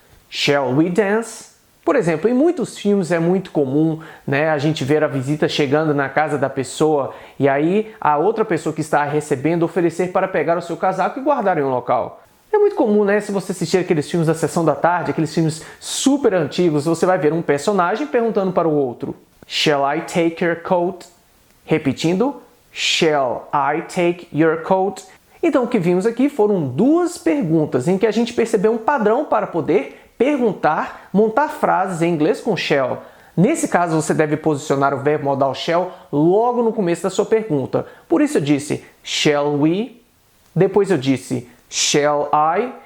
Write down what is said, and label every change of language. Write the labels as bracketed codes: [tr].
[en] Shall we dance? [pt] Por exemplo, em muitos filmes é muito comum a gente ver a visita chegando na casa da pessoa e aí a outra pessoa que está recebendo oferecer para pegar o seu casaco e guardar em um local. É muito comum, se você assistir aqueles filmes da Sessão da Tarde, aqueles filmes super antigos, você vai ver um personagem perguntando para o outro: [en] shall I take your coat? [pt] Repetindo, [en] shall I take your coat? [pt] Então o que vimos aqui foram duas perguntas em que a gente percebeu um padrão para poder perguntar, montar frases em inglês com shall. Nesse caso você deve posicionar o verbo modal shall logo no começo da sua pergunta. Por isso eu disse [en] shall we? [pt] Depois eu disse [en] shall I?